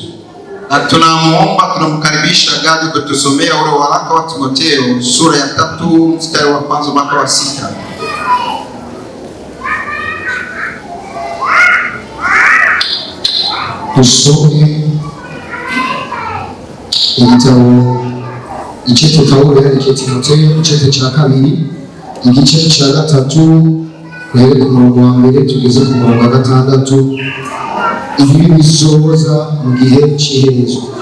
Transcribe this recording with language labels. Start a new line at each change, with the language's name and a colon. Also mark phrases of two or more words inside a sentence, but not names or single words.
Swahili: Na tunamuomba tunamkaribisha Gadi kutusomea ule waraka wa Timoteyo sura ya 3 mstari wa kwanza mpaka wa 6.
Kinyarwanda: Tusome igitabo igice Pawulo yandikiye Timoteyo igice cya 2 igice cya 3 guhera ku murongo wa mbere tugeze ku murongo wa 6. Ibi bisoza mu gihe cy'iherezo.